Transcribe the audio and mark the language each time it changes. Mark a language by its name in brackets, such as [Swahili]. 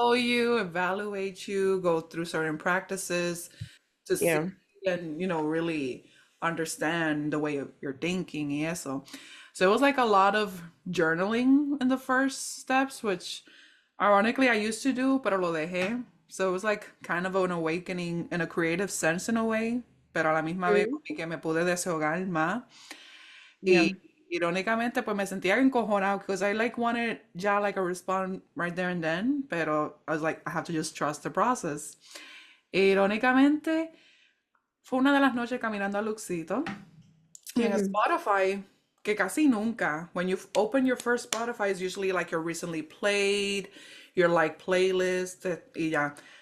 [English] know you, evaluate you, go through certain practices to see Yeah. and really understand the way you're thinking [Spanish] y eso. [English] So it was like a lot of journaling in the first steps, which Ironically, I used to do, [Spanish] pero lo dejé. [English] So it was like kind of an awakening in a creative sense in a way, [Spanish] pero a la misma vez Mm, como que me pude desahogar más. [English] yeah. [Spanish] Y irónicamente, pues me sentía encojonado [English] because I like wanted ya like a response right there and then, pero I was like, I have to just trust the process. [Spanish] Irónicamente, fue una de las noches caminando a Luxito y en Mhm. [English] Spotify, [Spanish] que casi nunca, [English] when you open your first Spotify, it's usually like your recently played, your like playlist, [Spanish] y ya.